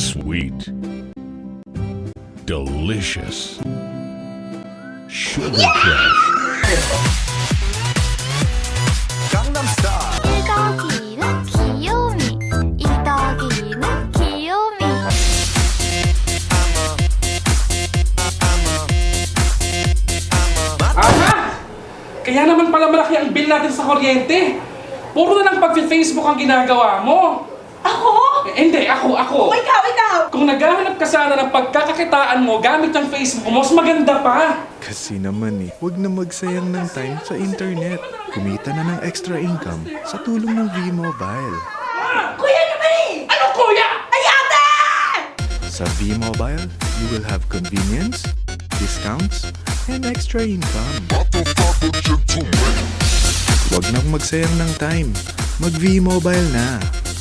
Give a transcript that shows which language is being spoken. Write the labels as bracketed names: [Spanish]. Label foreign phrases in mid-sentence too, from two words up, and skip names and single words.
[English] Sweet. Delicious. Sugar Crush. [Korean] 이덕이는 귀요미 이덕이는 귀요미 Aha! [Filipino] Kaya naman pala malaki ang bill natin sa kuryente. Puro na lang pag-Facebook ang ginagawa mo. Ako? Hindi, ako. Ikaw! Kung naghahanap ka sana ng pagkakakitaan mo gamit ang Facebook mo, mas maganda pa. Kasi naman huwag na magsayang ng time sa internet. Kumita na ng [English] extra income [Filipino] sa tulong ng V-Mobile. Kuya naman Ano kuya? Ay, ate! [English] Sa V-Mobile, you will have convenience, discounts, and extra income. [Filipino] Huwag nang magsayang ng time. Mag V-Mobile na.